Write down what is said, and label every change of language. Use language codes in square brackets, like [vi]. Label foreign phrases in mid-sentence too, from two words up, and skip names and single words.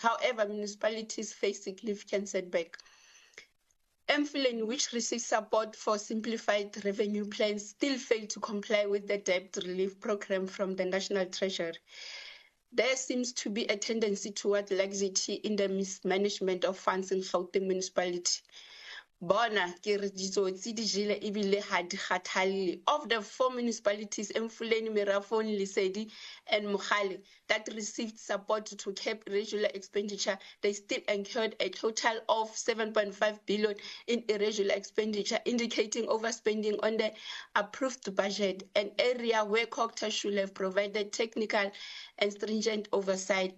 [en] However, municipalities face significant setback. Mfuleni, which receives support for simplified revenue plans, still failed to comply with the debt relief program from the National Treasury. There seems to be a tendency toward laxity in the mismanagement of funds in Gauteng municipality. [st] Bona ke re ditsotsi di jele ebile ha di kgathalle. [en] Of the 4 municipalities, Mfuleni, Merafong, Lesedi, and Mogale, that received support to cap irregular expenditure, they still incurred a total of 7.5 billion in irregular expenditure, indicating overspending on the approved budget, an area where COGTA should have provided technical and stringent oversight.